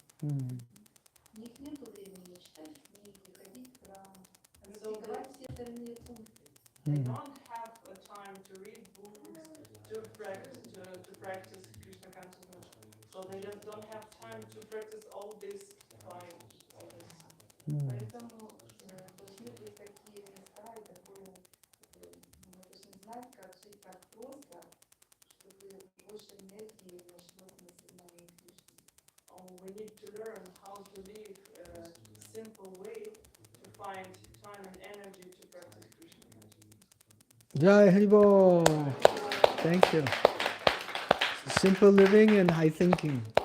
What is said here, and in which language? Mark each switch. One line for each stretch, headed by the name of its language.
Russian: У них нет времени читать книги, ходить в храм, практиковать все остальные пункты.
English: They don't have time to read books, to practice Krishna consciousness. So they just don't have time to practice all this by
Russian: Поэтому должны быть такие места и такое, мы должны знать, как жить так просто, чтобы больше энергии нашлось на сознание Кришны.
English: We need to learn how to live a simple way to find time and energy to practice Krishna consciousness. Jai Haribo. Thank you. Simple living and high thinking.